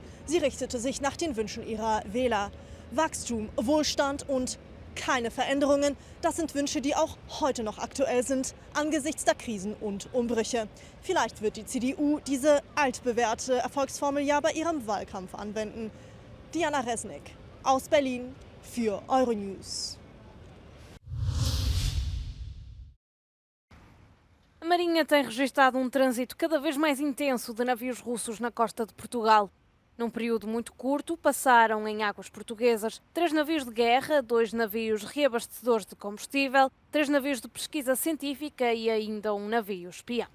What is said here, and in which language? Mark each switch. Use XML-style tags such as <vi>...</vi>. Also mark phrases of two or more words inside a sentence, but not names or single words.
<de>Sie richtete sich nach den Wünschen ihrer Wähler. Wachstum, Wohlstand und keine Veränderungen, das sind Wünsche, die auch heute noch aktuell sind, angesichts der Krisen und Umbrüche. Vielleicht wird die CDU diese altbewährte Erfolgsformel ja bei ihrem Wahlkampf anwenden. Diana Resnick aus Berlin für Euronews.</de> <pt>A Marinha tem registrado um trânsito cada vez mais intenso de navios russos na costa de Portugal. Num período muito curto, passaram em águas portuguesas 3 navios de guerra, 2 navios reabastecedores de combustível, 3 navios de pesquisa científica e ainda um navio espião.</pt>